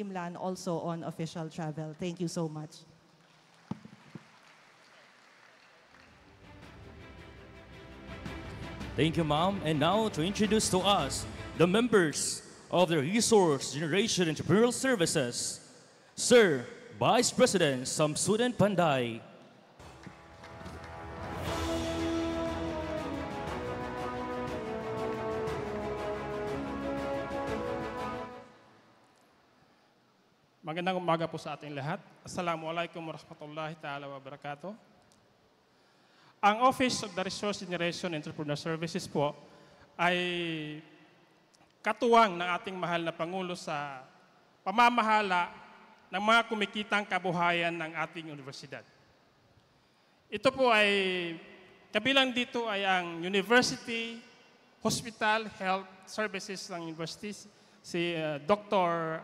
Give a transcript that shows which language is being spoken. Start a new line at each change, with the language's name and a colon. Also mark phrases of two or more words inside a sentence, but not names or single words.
English: Imlan, also on official travel. Thank you so much. Thank you, ma'am. And now to introduce to us the members of the Resource Generation Entrepreneurial Services, Sir Vice President Samsudin Panday.
Filipino: Magandang umaga po sa ating lahat.
Arabic: Assalamualaikum warahmatullahi ta'ala wabarakatuh.
Filipino: Ang Office of the Resource Generation Entrepreneur Services po ay katuwang ng ating mahal na Pangulo sa pamamahala ng mga kumikitang kabuhayan ng ating universidad. Ito po ay, kabilang dito ay ang University, Hospital, Health Services ng University, si Dr.